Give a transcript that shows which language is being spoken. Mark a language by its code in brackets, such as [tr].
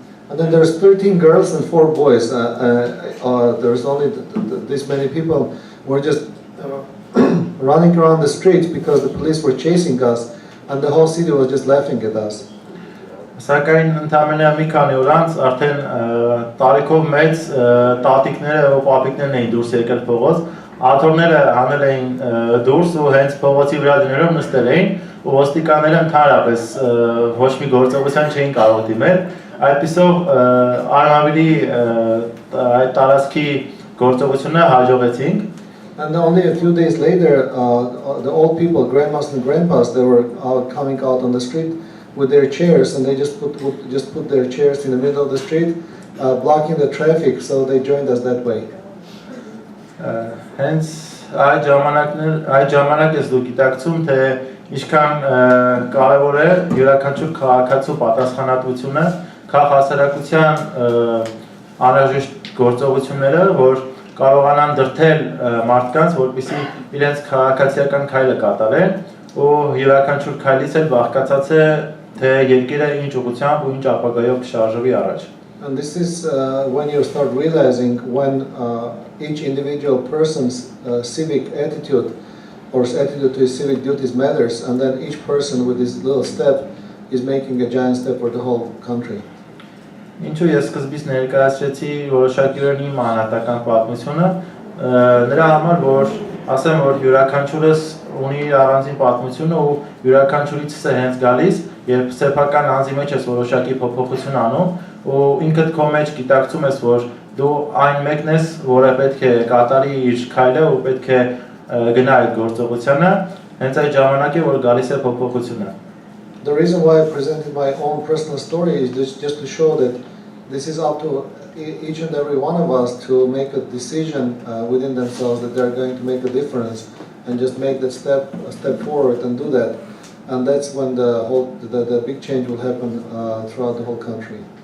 [en] And then there's 13 girls and 4 boys. There's only this many people. We're just running around the streets because the police were chasing us, and the whole city was just laughing at us. [hy] Սակայն ընդամենը մի քանի օր անց արդեն տարիքով մեծ տատիկները ու պապիկներն էին դուրս եկել փողոց, աթոռները հանել էին դուրս ու հենց փողոցի վրա դներով նստել էին ու ոստիկանները ընդհանրապես ոչ մի գործողության չէին կարող դիմել, այդպիսով Արմավիրի այդ տարածքի գործողությունը հաջողեցինք։ [en] And only a few days later, the old people, grandmas and grandpas, they were coming out on the street with their chairs, and they just put their chairs in the middle of the street, blocking the traffic. So they joined us that way. [hy] Hence, այդ ժամանակ ես դու գիտակցում, թե ինչքան կարևոր է յուրաքանչյուր քաղաքացու պատասխանատվությունը, քաղաքացիական անհրաժեշտ գործողությունները, որ կարողանան դրթել մարդկանց, որպեսզի իրենց քաղաքացիական քայլը կատարեն, ու յուրաքանչյուր քայլից էլ բաղկացած է, թե երկիրը ինչ ուղղությամբ ու ինչ ապագայով կշարժվի առաջ։ [en] And this is when you start realizing when each individual person's civic attitude or attitude to his civic duties matters, and then each person with his little step is making a giant step for the whole country. [hy] Ինչու ես սկզբից ներկայացրեցի որոշակիորեն իմ անհատական պատմությունը, նրա համար, որ ասեմ, որ յուրաքանչյուրս ունի իր առանձին պատմությունը ու յուրաքանչյուրից է հենց գալիս, երբ սեփական անձի մեջ ես որոշակի փոփոխություն անում ու ինքդ քո մեջ գիտակցում ես, որ դու այն մեկն ես, որը պետք է կատարի իր քայլը ու պետք է գնա այդ գործողությանը, հենց այդ ժամանակ է, որ գալիս է փոփոխությունը։ [en] The reason why I presented my own personal story is just to show that this is up to each and every one of us to make a decision within themselves that they're going to make a difference and just make that step forward and do that. And that's when the big change will happen throughout the whole country.